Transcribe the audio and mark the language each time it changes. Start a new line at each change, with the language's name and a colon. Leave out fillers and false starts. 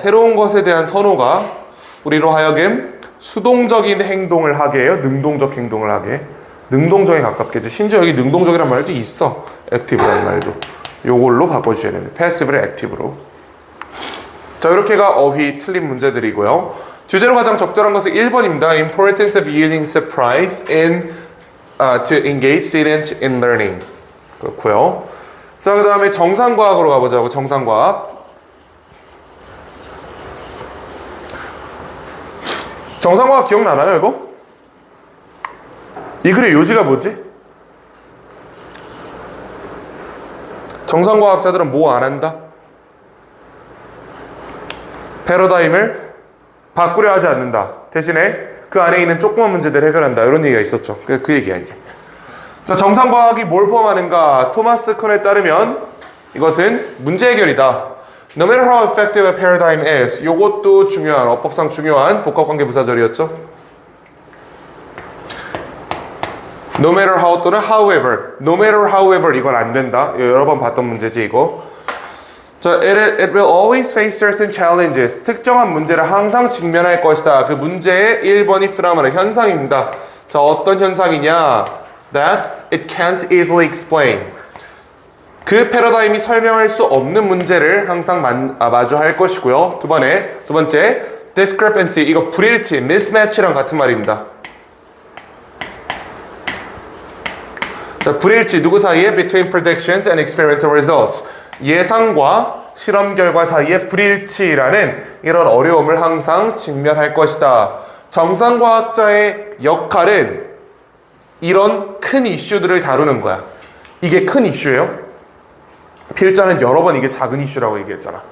Korean: 새로운 것에 대한 선호가 우리로 하여금 수동적인 행동을 하게 해요? 능동적 행동을 하게? 능동적에 가깝겠지. 심지어 여기 능동적이란 말도 있어. 액티브라는 말도. 요걸로 바꿔주셔야 됩니다. 패시브를 액티브로. 자, 이렇게가 어휘 틀린 문제들이고요. 주제로 가장 적절한 것은 1번입니다.
English: Importance of using surprise to engage students in learning.
Korean: 그렇고요. 자, 그 다음에 정상과학으로 가보자고. 정상과학. 정상과학 기억나나요, 이거? 이 글의 요지가 뭐지? 정상과학자들은 뭐 안 한다? 패러다임을 바꾸려 하지 않는다. 대신에 그 안에 있는 조그만 문제들을 해결한다. 이런 얘기가 있었죠. 그 얘기야, 이게. 자, 정상과학이 뭘 포함하는가? 토마스 쿤에 따르면 이것은 문제 해결이다.
English: No matter how effective a paradigm is.
Korean: 요것도 중요한, 어법상 중요한 복합관계 부사절이었죠.
English: No matter how 또는 however. No matter however
Korean: 이건 안 된다. 여러 번 봤던 문제지 이거.
English: 자, it will always face certain challenges.
Korean: 특정한 문제를 항상 직면할 것이다. 그 문제의 1번이 프라마는 현상입니다. 자, 어떤 현상이냐?
English: That it can't easily explain.
Korean: 그 패러다임이 설명할 수 없는 문제를 항상 마주할 것이고요. 두 번째, discrepancy. 이거 불일치, mismatch랑 같은 말입니다. 자, 불일치 누구 사이에?
English: Between predictions and experimental results.
Korean: 예상과 실험 결과 사이에 불일치라는 이런 어려움을 항상 직면할 것이다. 정상과학자의 역할은 이런 큰 이슈들을 다루는 거야. 이게 큰 이슈예요? 필자는 여러 번 이게 작은 이슈라고 얘기했잖아.